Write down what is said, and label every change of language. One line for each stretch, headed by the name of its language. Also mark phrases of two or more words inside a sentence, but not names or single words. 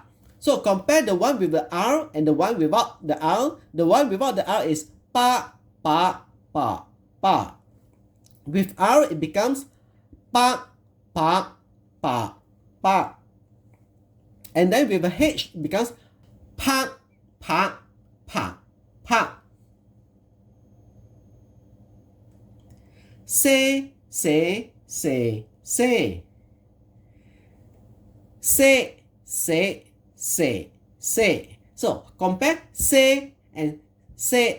English: So compare the one with the R and the one without the R. The one without the R is ba, ba, ba, ba. With R, it becomes ba, ba, ba, ba. And then with a H, it becomes pa, pa, pa, pa. Say, say, say, say. Say, say, say, say. So compare say and say.